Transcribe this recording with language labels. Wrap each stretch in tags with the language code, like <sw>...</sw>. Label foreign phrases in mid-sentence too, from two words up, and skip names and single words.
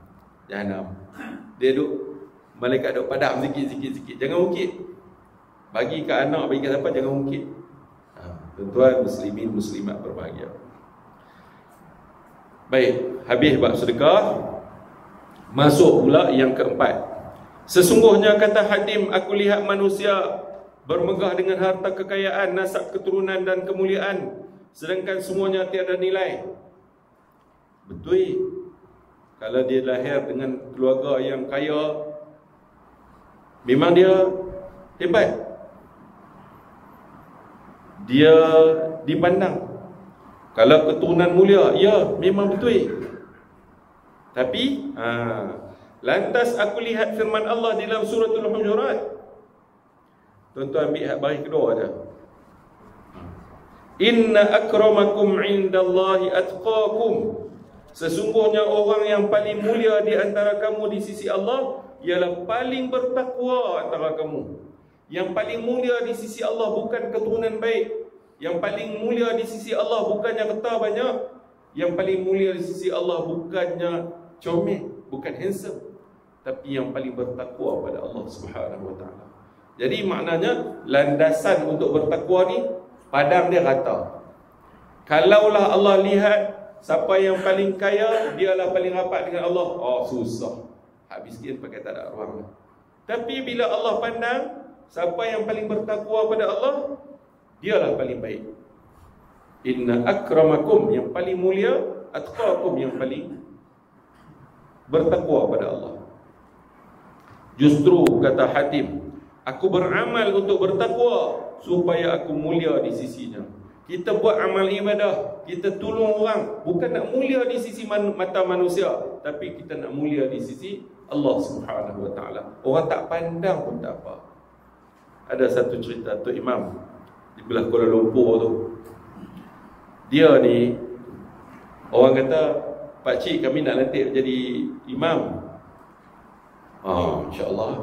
<ms>Dia duk, malaikat duk padam sikit. Jangan ungkit. Bagi ke anak, bagi ke siapa, jangan ungkit. Tuan-tuan muslimin muslimat berbahagia. Baik, habis bab sedekah. Masuk pula yang keempat. Sesungguhnya kata Hatim, aku lihat manusia bermegah dengan harta kekayaan, nasab keturunan dan kemuliaan, sedangkan semuanya tiada nilai. Betul. Kalau dia lahir dengan keluarga yang kaya, memang dia hebat, dia dipandang. Kalau keturunan mulia, ya memang betul. Tapi lantas aku lihat firman Allah di dalam suratul Hujurat. Tuan-tuan ambil baris kedua aja.</ms> <ar>إن أكرمكم عند الله أتقاكم.</ar> <ms>Sesungguhnya orang yang paling mulia di antara kamu di sisi Allah ialah paling bertakwa antara kamu. Yang paling mulia di sisi Allah bukan keturunan baik. Yang paling mulia di sisi Allah bukannya harta banyak. Yang paling mulia di sisi Allah bukannya comel, bukan handsome, tapi yang paling bertakwa pada Allah</ms> <ar>سبحانه وتعالى.</ar> <ms>Jadi maknanya landasan untuk bertakwa ni, padang dia rata. Kalaulah Allah lihat siapa yang paling kaya, dialah paling rapat dengan Allah, susah. Habis sikit pakai tak ada ruang. Tapi bila Allah pandang siapa yang paling bertakwa pada Allah, dialah paling baik.</ms> <ar>إن أكرمكم,</ar> <ms>yang paling mulia, atqakum, yang paling bertakwa pada Allah. Justru kata Hatim, aku beramal untuk bertakwa supaya aku mulia di sisinya. Kita buat amal ibadah, kita tolong orang, bukan nak mulia di sisi mata manusia, tapi kita nak mulia di sisi Allah</ms> <ar>سبحانه وتعالى.</ar> <ms>Orang tak pandang pun tak apa. Ada satu cerita Tok Imam di belah Kuala Lumpur tu. Dia ni, orang kata, pakcik kami nak lantik jadi imam. InsyaAllah.</ms>